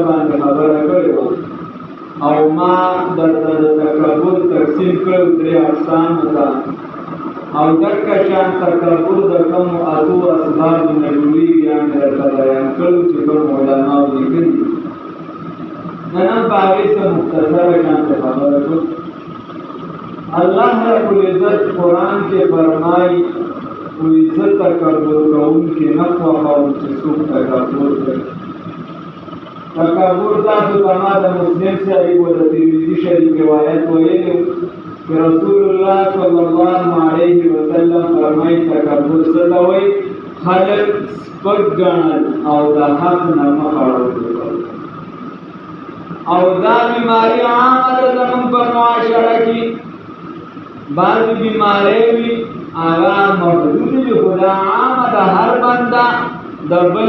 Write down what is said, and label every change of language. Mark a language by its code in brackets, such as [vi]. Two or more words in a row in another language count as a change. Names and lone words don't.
[ps] باندې خبره کړې وه او ما درته د تکبر تقسیم کړی درې اقسامو ته او دکه شان تکبر د کومو اتو اسبابو نه جوړېږي یعنې درته بیان کړو چې کوم علماو لیکلي دي نن په هغې څه مختصره شانته خبره کړو الله رب العزت قرآن کې فرمایي وایي زه تکبر کوونکي نه خوښوم چې څوک تکبر کوي تکبر تاسو ته ما د مسلم صاحب و د ترمذي شریف روایت ویلی کہ رسول اللہ [ar] صلی اللہ علیہ وسلم [ps] فرمائی تکبر څه ته وایي خلک سپک ګڼل او د حق نه مخ اړول او دا بیماری عامه ده زموږ په معاشره کې بعضې بیماری وي هغه محدودې وي خو دا عامه ده هر بنده د بل